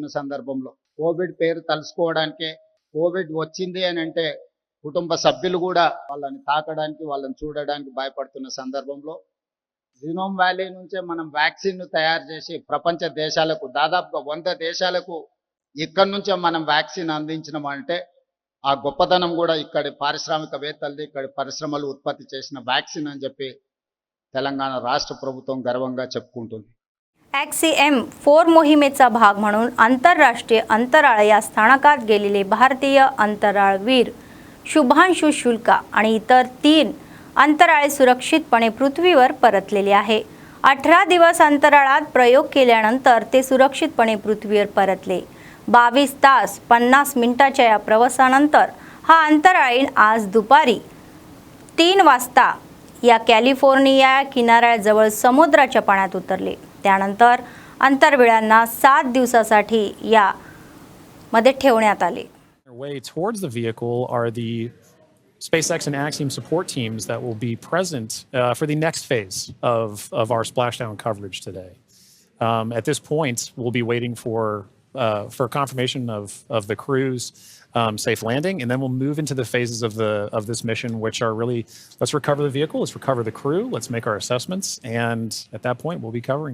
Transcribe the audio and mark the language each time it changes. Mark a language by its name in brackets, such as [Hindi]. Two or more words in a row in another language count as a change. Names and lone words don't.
[Telugu] సందర్భంలో కోవిడ్ పేరు తలుసుకోవడానికే, కోవిడ్ వచ్చింది అని అంటే కుటుంబ సభ్యులు కూడా వాళ్ళని తాకడానికి, వాళ్ళని చూడడానికి భయపడుతున్న సందర్భంలో జీనోమ్ వ్యాలీ నుంచే మనం వ్యాక్సిన్ తయారు చేసి ప్రపంచ దేశాలకు, దాదాపుగా 100 దేశాలకు ఇక్కడి నుంచే మనం వ్యాక్సిన్ అందించినామంటే ఆ గొప్పతనం కూడా ఇక్కడి పారిశ్రామికవేత్తలది, ఇక్కడి పరిశ్రమలు ఉత్పత్తి చేసిన వ్యాక్సిన్ అని చెప్పి తెలంగాణ రాష్ట్ర ప్రభుత్వం గర్వంగా చెప్పుకుంటుంది। [Marathi] XCM-4 मोहिमेचा भाग म्हणून आंतरराष्ट्रीय अंतराळ या स्थानकात गेलेले भारतीय अंतराळवीर शुभांशु शुक्ला आणि इतर 3 अंतराळी सुरक्षितपणे पृथ्वीवर परतलेले आहे। 18 दिवस अंतराळात प्रयोग केल्यानंतर ते सुरक्षितपणे पृथ्वीवर परतले। 22 तास 50 मिनिटाच्या या प्रवासानंतर हा अंतराळीण आज दुपारी 3 वाजता या कॅलिफोर्निया किनाऱ्याजवळ समुद्राच्या पाण्यात उतरले। त्यानंतर अंतराळवीरांना 7 दिवसासाठी या मध्ये ठेवण्यात आले। [English] Way towards the vehicle are the SpaceX and Axiom support teams that will be present for the next phase of our splashdown coverage today. At this point, we'll be waiting for confirmation of the crew's safe landing, and then we'll move into the phases of this mission, which are really, let's recover the vehicle, let's recover the crew, let's make our assessments, and at that point we'll be covering.